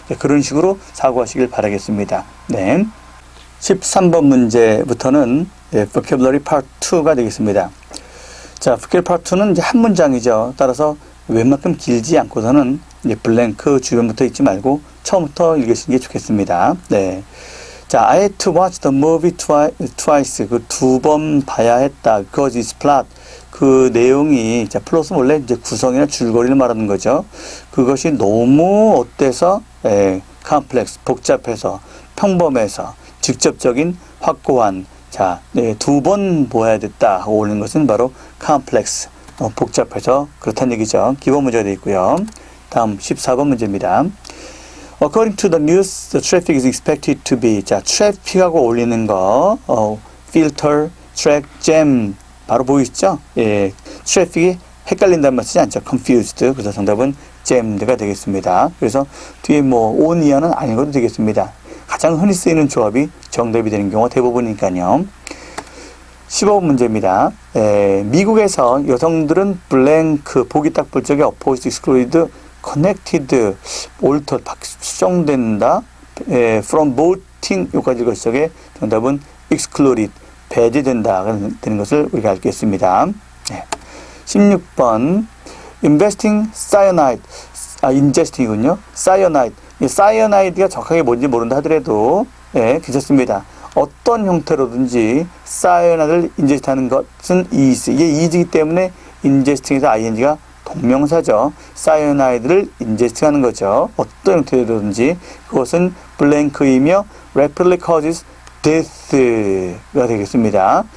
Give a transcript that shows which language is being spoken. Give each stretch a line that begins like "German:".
Korean: 그런 식으로 사고하시길 바라겠습니다. 네. 13번 문제부터는 vocabulary part 2가 되겠습니다. 자, vocabulary part 2는 이제 한 문장이죠. 따라서 웬만큼 길지 않고서는 이제 블랭크 주변부터 읽지 말고 처음부터 읽으시는 게 좋겠습니다. 네.
English: 자, I had to watch the movie twice.
Korean: 그 두 번 봐야 했다.
English: Because it's plot.
Korean: 그 내용이, 자, 플롯은 원래 이제 구성이나 줄거리를 말하는 거죠. 그것이 너무 어때서, complex, 복잡해서, 평범해서, 직접적인, 확고한, 자, 두 번 보아야 됐다 하고 올리는 것은 바로 complex, 복잡해서 그렇다는 얘기죠. 기본 문제가 되어 있고요. 다음 14번 문제입니다.
English: According to the news, the traffic is expected to be, 자, traffic하고 올리는 거, filter, track, jam,
Korean: 바로 보이시죠? 예, traffic이 헷갈린다는 말 쓰지 않죠.
English: confused.
Korean: 그래서 정답은 jamed가 되겠습니다. 그래서 뒤에 on 이하는 안 읽어도 되겠습니다. 가장 흔히 쓰이는 조합이 정답이 되는 경우가 대부분이니까요. 15번 문제입니다. 미국에서 여성들은 blank, 보기 딱 볼 적에 opposed, excluded, connected, altered, 수정된다, from voting, 요까지 읽을 적에 정답은 excluded, 배제된다 되는 것을 우리가 알겠습니다.
English: 16번 investing cyanide, ingesting이군요.
Korean: cyanide, 이 cyanide 정확하게 뭔지 모른다 하더라도 괜찮습니다. 어떤 형태로든지 cyan이드를 인제스트하는 것은 is, 이게 is이기 때문에 ingesting에서 ing가 동명사죠. cyan이드를 인제스트하는 거죠. 어떤 형태로든지 그것은 blank이며
English: rapidly causes death
Korean: 가 되겠습니다.